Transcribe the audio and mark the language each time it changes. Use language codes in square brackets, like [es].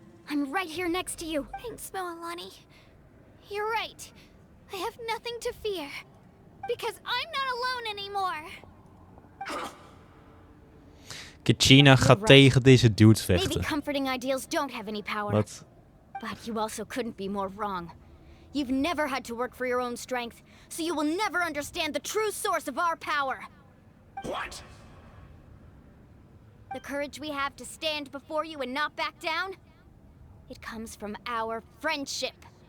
[en] I'm right here next to you. Thanks, Moalani. You're right. I have nothing to fear. Because I'm not alone anymore. [nl] Kachina gaat tegen deze dude vechten. [en] Maybe comforting ideals don't have any power. [nl] Wat? [en] But you also couldn't be more wrong. You've never had to work for your own strength, so you will never understand the true source of our power. What? The courage we have to stand before you and not back down? It comes from our friendship.